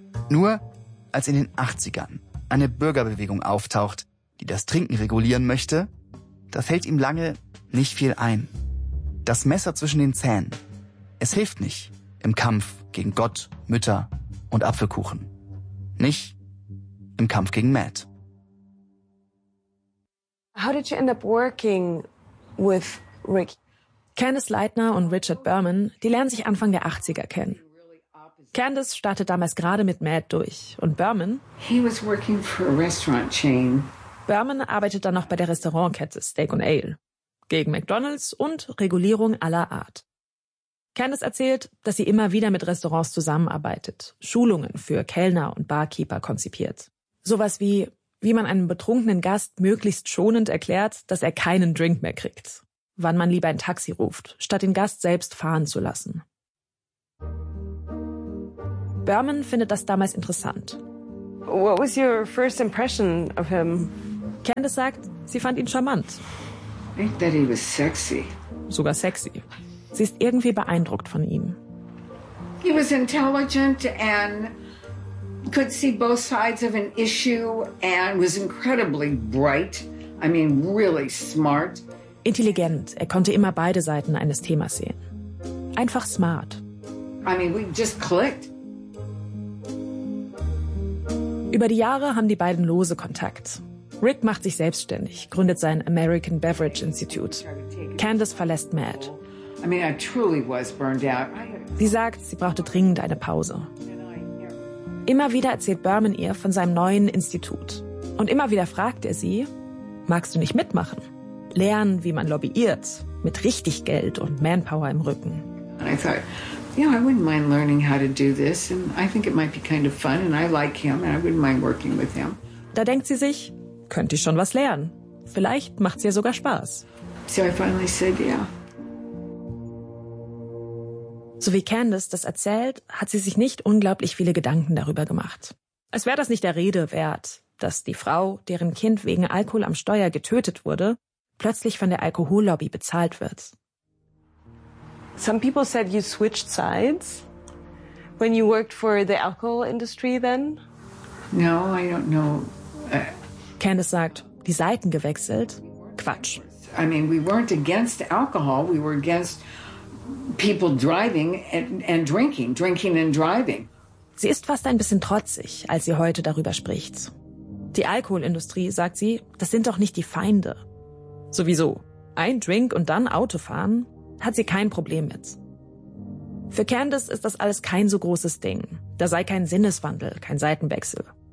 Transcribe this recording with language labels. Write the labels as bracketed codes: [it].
[de] Nur als in den 80ern eine Bürgerbewegung auftaucht, die das Trinken regulieren möchte, da fällt ihm lange nicht viel ein. Das Messer zwischen den Zähnen, es hilft nicht im Kampf gegen Gott, Mütter und Apfelkuchen. Nicht im Kampf gegen Matt. [en] How did you end up working with Ricky? [de] Candace Leitner und Richard Berman, die lernen sich Anfang der 80er kennen. Candace startet damals gerade mit Matt durch. Und Berman? [en] He was working for a restaurant chain. [de] Berman arbeitet dann noch bei der Restaurantkette Steak & Ale. Gegen McDonald's und Regulierung aller Art. Candace erzählt, dass sie immer wieder mit Restaurants zusammenarbeitet, Schulungen für Kellner und Barkeeper konzipiert. Sowas wie, wie man einem betrunkenen Gast möglichst schonend erklärt, dass er keinen Drink mehr kriegt. Wann man lieber ein Taxi ruft, statt den Gast selbst fahren zu lassen. Berman findet das damals interessant. [en] What was your first impression of him? [de] Candace sagt, sie fand ihn charmant. [en] I thought he was sexy. [de] Sogar sexy. Sie ist irgendwie beeindruckt von ihm. [en] He was intelligent and could see both sides of an issue and was incredibly bright. I mean, really smart. [de] Intelligent. Er konnte immer beide Seiten eines Themas sehen. Einfach smart. [en] I mean, we just clicked. [de] Über die Jahre haben die beiden lose Kontakt. Rick macht sich selbstständig, gründet sein American Beverage Institute. Candace verlässt Matt. [en] I mean, I truly was burned out. [de] Sie sagt, sie brauchte dringend eine Pause. Immer wieder erzählt Berman ihr von seinem neuen Institut. Und immer wieder fragt er sie, magst du nicht mitmachen? Lernen, wie man lobbyiert, mit richtig Geld und Manpower im Rücken. [en] And I thought, you know, I wouldn't mind learning how to do this. And I think it might be kind of fun. And I like him and I wouldn't mind working with him. [de] Da denkt sie sich, könnte ich schon was lernen. Vielleicht macht es ihr sogar Spaß. [en] So I finally said, yeah. [de] So wie Candace das erzählt, hat sie sich nicht unglaublich viele Gedanken darüber gemacht. Als wäre das nicht der Rede wert, dass die Frau, deren Kind wegen Alkohol am Steuer getötet wurde, plötzlich von der Alkohollobby bezahlt wird. [en] Some people said you switched sides when you worked for the alcohol industry then. No, I don't know. [de] Candace sagt, die Seiten gewechselt? Quatsch. [en] I mean, we weren't against alcohol, we were against people driving and drinking and driving. [de] Sie ist fast ein bisschen trotzig, als sie heute darüber spricht. Die Alkoholindustrie, sagt sie, das sind doch nicht die Feinde. Sowieso, ein Drink und dann Autofahren, hat sie kein Problem mit. Für Candace ist das alles kein so großes Ding. Da sei kein Sinneswandel, kein Seitenwechsel.